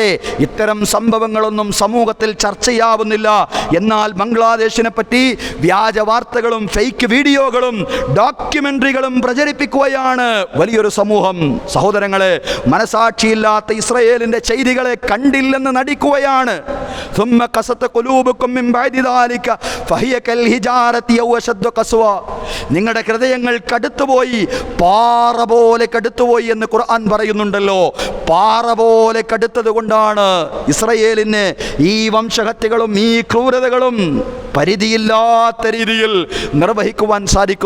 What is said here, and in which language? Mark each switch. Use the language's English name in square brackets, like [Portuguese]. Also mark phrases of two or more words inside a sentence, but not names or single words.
[Malayalam] ഇത്തരം സംഭവങ്ങളൊന്നും സമൂഹത്തിൽ ചർച്ചയാവുന്നില്ല. എന്നാൽ ബംഗ്ലാദേശിനെ പറ്റി വ്യാജ വാർത്തകളും ഫേക്ക് വീഡിയോകളും ഡോക്യുമെന്ററികളും പ്രചരിപ്പിക്കുകയാണ് വലിയൊരു സമൂഹം. സഹോദരങ്ങളെ, മനസാക്ഷിയില്ലാത്ത ഇസ്രയേലിന്റെ ചെയ്തികളെ കണ്ടില്ലെന്ന് നടിക്കുകയാണ്. [Arabic] ثم قست قلوبكم من بعد ذلك فهي كالحجارة أو أشد قسوة. [Malayalam] നിങ്ങളുടെ ഹൃദയങ്ങൾ കടുത്തുപോയി, പാറ പോലെ കടുത്തുപോയി എന്ന് ഖുർആൻ പറയുന്നുണ്ടല്ലോ. പാറ പോലെ കടുത്തത് കൊണ്ടാണ് ഇസ്രയേലിന് ഈ വംശഹത്യകളും ഈ ക്രൂരതകളും പരിധിയില്ലാത്ത രീതിയിൽ നിർവഹിക്കുവാൻ സാധിക്കുന്ന.